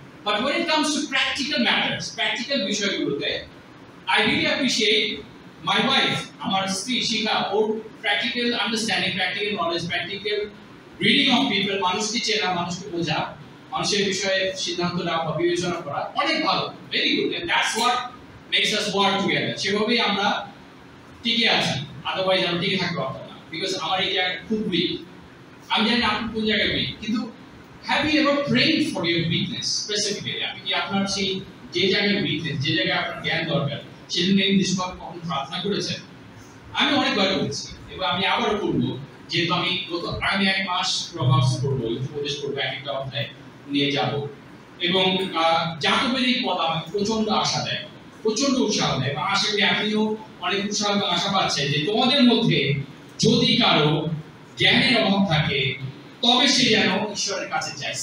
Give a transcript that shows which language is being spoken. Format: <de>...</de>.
<en>But when it comes to practical matters, practical</en> <bn>বিষয়গুলোতে,</bn> <en>I really appreciate my wife,</en> <bn>আমার স্ত্রী শিখা,</bn> <en>ওর practical understanding, practical knowledge, practical reading of people,</en> <bn>মানুষকে চেনা, মানুষকে বোঝা, মানুষের বিষয়ে সিদ্ধান্ত নেওয়া বা বিবেচনা করা অনেক ভালো,</bn> <en>very good, and that's what makes us work together.</en> <bn>সেভাবেই আমরা টিকে আছি, আদারওয়াইজ আমরা টিকে থাকতে পারতাম না, বিকজ আমার এই জায়গাটা খুব উইক। আমি জানি আপনি কোন জায়গায় উইক, কিন্তু</bn> <en>have you ever prayed for your weakness specifically?</en> <bn>আপনি কি আপনার সেই যে জায়গায় উইকনেস, যে জায়গায় আপনার জ্ঞান দরকার, সেটা নিয়ে নিষ্পাপ কখন প্রার্থনা করেছেন? আমি অনেকবার করেছি, এবং আমি আবারও করবো, যেহেতু আমি আগামী 1 মাস প্রভাবস করবো, উপদেশ করবো, একটা অধ্যায় নিয়ে যাব, এবং জাকবের পদ আমাকে প্রচন্ড আশা দেয়, প্রচন্ড উৎসাহ দেয়, এবং আশা করি আপনিও অনেক উৎসাহ এবং আশা পাচ্ছেন যে তোমাদের মধ্যে যদি কারো জ্ঞানের অভাব থাকে তবে সে যেন ঈশ্বরের কাছে চায়।</bn>